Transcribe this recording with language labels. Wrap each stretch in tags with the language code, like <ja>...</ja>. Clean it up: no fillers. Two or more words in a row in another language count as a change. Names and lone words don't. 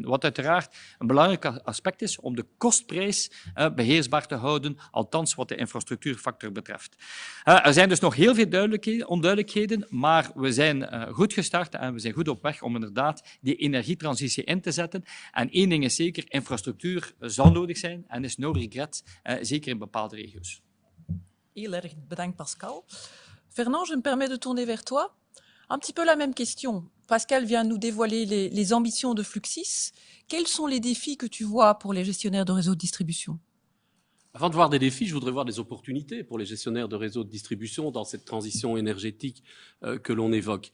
<nl>Wat uiteraard een belangrijk aspect is om de kostprijs beheersbaar te houden, althans wat de infrastructuurfactor betreft. Er zijn dus nog heel veel onduidelijkheden, maar we zijn goed gestart en we zijn goed op weg om inderdaad die energietransitie in te zetten. En één ding is zeker, infrastructuur zal nodig zijn en is</nl> <en>no regret,</en> <nl>zeker in bepaalde regio's. Heel erg bedankt, Pascal.</nl> <fr>Fernand, je me permets de tourner vers toi. Un petit peu la même question. Pascal vient nous dévoiler les ambitions de Fluxys. Quels sont les défis que tu vois pour les gestionnaires de réseaux de distribution? Avant de voir des défis, je voudrais voir des opportunités pour les gestionnaires de réseaux de distribution dans cette transition énergétique que l'on évoque.</fr>